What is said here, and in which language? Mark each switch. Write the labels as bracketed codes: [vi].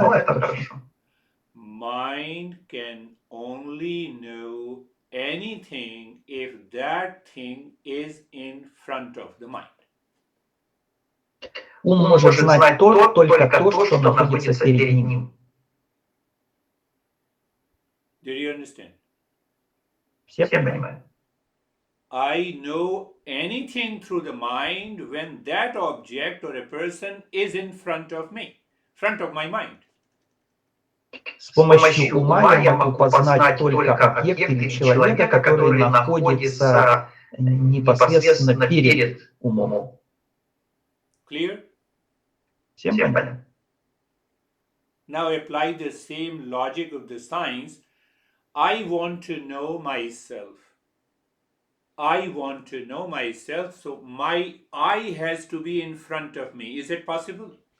[ru] Ну, это хорошо. [en] Mind can only know anything if that thing is in front of the mind. [ru] Ум может знать только то, что находится перед ним. [en] Did you understand? [ru] Все понимают? [en] I know anything through the mind when that object or a person is in front of me, front of my mind. [ru] С помощью ума я могу познать только объект или человека, который находится непосредственно перед умом. [en] Clear? [ru] Всем понятно? [en] Now apply the same logic of the science. I want to know myself. I want to know myself, so my I has to be in front of me. Is it possible?